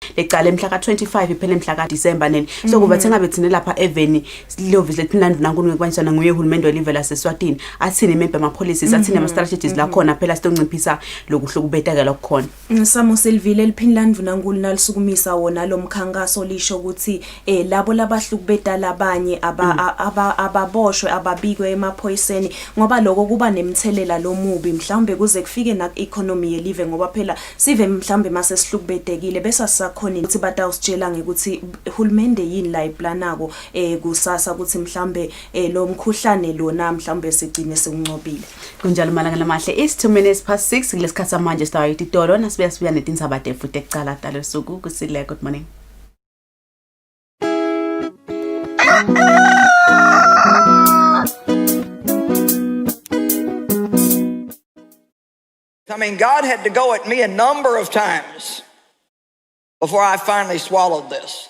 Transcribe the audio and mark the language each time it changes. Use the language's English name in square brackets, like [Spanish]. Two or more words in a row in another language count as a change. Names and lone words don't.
[Swati] leqala emhla ka25 iphela emhla kaDisemba neni so kuba thengabe thina lapha eveni lo visit Landvu nankulu ngekwanisana nguye uhulumende welive laseSwatini athini member ama policies athini ama strategies la khona phela sizonciphisa lokuhlukubeteka lokukhona Samo Silvile eliphini Landvu nankulu nalisukumisa wona lo mkhankaso lisho ukuthi labo labahlukubeta labanye ababoshwe ababikwe emaphoyiseni ngoba lokho kuba nemthelela lomubi mhlawumbe kuze kufike na economy yelive ngoba phela sive mhlawumbe mase sihlukubetekile bese sakhona ukuthi batawusitshela ngekuthi uhulumende yini la iplanako kusasa ukuthi mhlawumbe lo mkhuhlane lona mhlawumbe sigcine sekuncobile kunjalo malanga lamahle [English] is 2 minutes past 6 [Swati] kulesikhathi samanje sidayo ititolo nasibuya netindzaba futhi ekucala dalo suku Kusile. [English] Good morning. I mean, God had to go at me a number of times before I finally swallowed this.